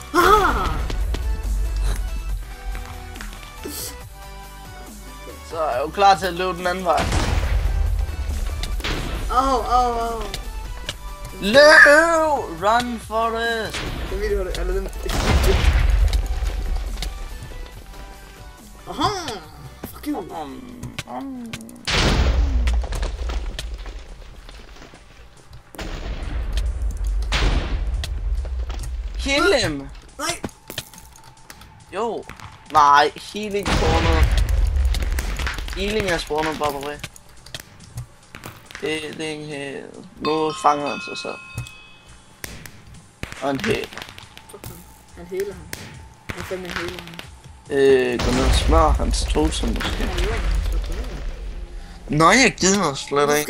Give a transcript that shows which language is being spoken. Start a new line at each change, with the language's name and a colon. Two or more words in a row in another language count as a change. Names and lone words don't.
Danish: Så er jeg jo klar til at løbe den anden vej. Au. Løb!
English: Run for it!
Danish: Den video, eller den...
English: Aha! Fuck you! Kill him!
Danish: Nej! Jo! Nej,
English: healing spawnet.
Danish: Healing er spawnet,
English: by the way.
Danish: Det er ikke... Nu fanger han sig så. Og en hæl. Han heler ham. Han fandme heler ham. Gå ned og smør hans totem måske. Nej, jeg gider slet ikke.